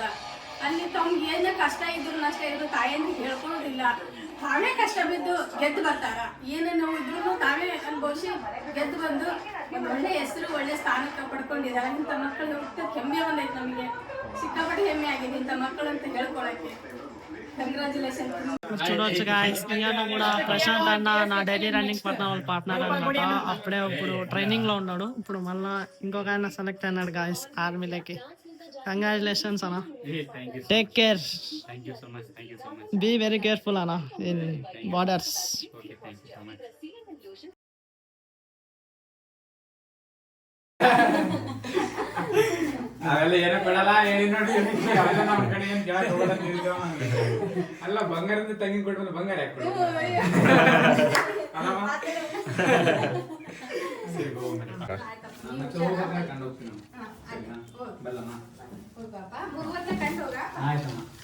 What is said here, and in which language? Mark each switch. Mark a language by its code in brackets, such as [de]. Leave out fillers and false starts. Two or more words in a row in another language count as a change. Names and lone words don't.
[kn] ಅಲ್ಲಿ ತಮ್ಗೆ ಏನ ಕಷ್ಟ ಇದ್ರು ನಷ್ಟ ಇದ್ರು ತಾಯಂದ್ರಿಗೆ ಹೇಳ್ಕೊಳ್ಳೋದಿಲ್ಲ. ತಾವೇ ಕಷ್ಟ ಬಿದ್ದು ಗೆದ್ದು ಬರ್ತಾರ. ಏನೇ ನೋವು ಇದ್ರು ತಾವೇ ಅನುಭವಿಸಿ ಗೆದ್ದು ಬಂದು ಒಂದು ಒಳ್ಳೆ ಹೆಸರು ಒಳ್ಳೆ ಸ್ಥಾನಕ್ಕೆ ಪಡ್ಕೊಂಡಿದ್ದಾರೆ. ಇಂಥ ಮಕ್ಕಳು ಹುಟ್ಟು ಹೆಮ್ಮೆ ಬಂದೈತೆ ನಮಗೆ. ಸಿಕ್ಕಾಪಟ್ಟೆ ಹೆಮ್ಮೆ ಆಗಿದೆ ಇಂಥ ಮಕ್ಕಳು ಅಂತ ಹೇಳ್ಕೊಳಕ್ಕೆ. [te] కంగ్రాచులేషన్. చూడవచ్చు గాయస్ ఇయన కూడా ప్రశాంత్ అన్న నా డైలీ రన్నింగ్ వాళ్ళ పార్ట్నర్ అనమాట. అప్పుడే ఇప్పుడు ట్రైనింగ్ లో ఉన్నాడు. ఇప్పుడు మళ్ళా ఇంకొక ఆయన సెలెక్ట్ అయినాడు గాయస్ ఆర్మీలోకి. కంగ్రాచులేషన్స్ అన్న. [en] take care. be very careful అన్న in borders. [kn] ಅವೆಲ್ಲ ಏನೋ ಕೊಡಲ್ಲ ಏನ್ ನೋಡಿ ಅವೆಲ್ಲ ನಮ್ಮ ಕಡೆ ಏನ್ ಕೇಳಕ್ ಹೋಗಲ್ಲ ನೀವು. ಅಲ್ಲ ಬಂಗಾರದ ತಂಗಿ ಕೊಡ್ಬೋದು ಬಂಗಾರ ಯಾಕೆ ಕೊಡ್ಬೋದು ಅಲ್ಲಮ್ಮ ಸರಿ ಮತ್ತೆ ಹೋಗ್ಬೇಕು ಕಂಡು ಹೋಗ್ತೀನಿ ಬಲ್ಲಮ್ಮ ಆಯ್ತಮ್ಮ.